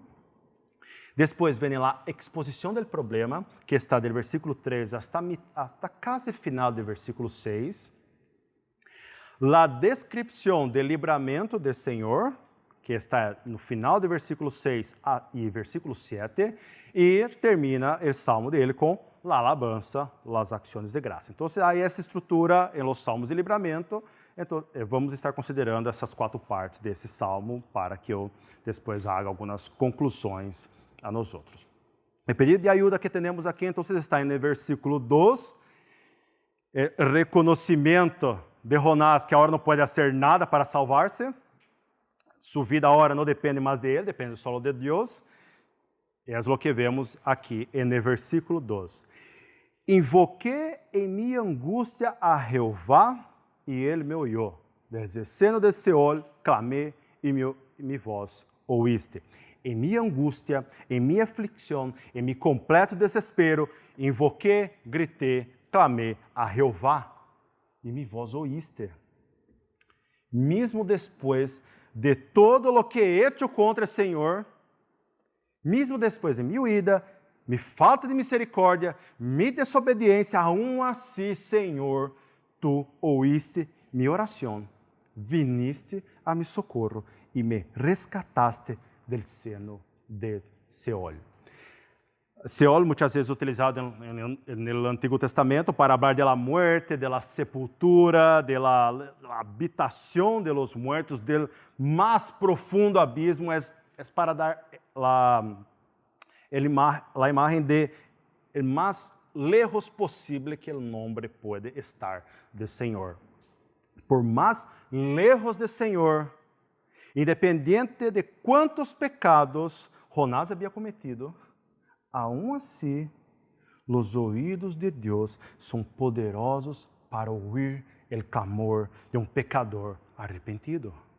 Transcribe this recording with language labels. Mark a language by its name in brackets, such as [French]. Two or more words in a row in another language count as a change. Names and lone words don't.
[Portuguese] Depois vem a exposição do problema, que está do versículo 3 hasta quase final do versículo 6. A descrição do livramento do Senhor, que está no final do versículo 6 e versículo 7, e termina o salmo dele com [Spanish] la alabanza, las acciones de [Portuguese] graça. Então, há essa estrutura em [Spanish] los salmos [Portuguese] de livramento. Então, vamos estar considerando essas 4 partes desse salmo para que eu depois haga algumas conclusões a nós outros. O pedido de ajuda que temos aqui, então, está no versículo 2, reconhecimento de Jonás que agora não pode fazer nada para salvar-se. Sua vida agora não depende mais de ele, depende só de Deus. É o que vemos aqui no versículo 2. Invoqué em minha angústia a Jeová, e ele me oyó. Desde o seno de Seol, clamé, e [Spanish] mi voz oíste. [Portuguese] Em minha angústia, em minha aflição, em meu completo desespero, invoqué, gritei, clamé a Jeová, e [Spanish] mi voz oíste. [Portuguese] Mesmo depois de todo [Spanish] lo que he hecho [Portuguese] contra o Senhor, mesmo depois de minha ida, minha falta de misericórdia, minha desobediência, aún assim, Senhor, tu oíste minha oração, [Spanish] viniste a mi socorro e me rescataste del seno de Seol. [Portuguese] Seol, muitas vezes utilizado no Antigo Testamento para falar da muerte, da sepultura, da habitação de [Spanish] los muertos, del [Portuguese] mais profundo abismo, é para dar a imagem de o mais lejos possível que o nome pode estar do Senhor. Por mais lejos do Senhor, independente de quantos pecados Jonás havia cometido, aún assim, os ouvidos de Deus são poderosos para ouvir o clamor de um pecador arrependido.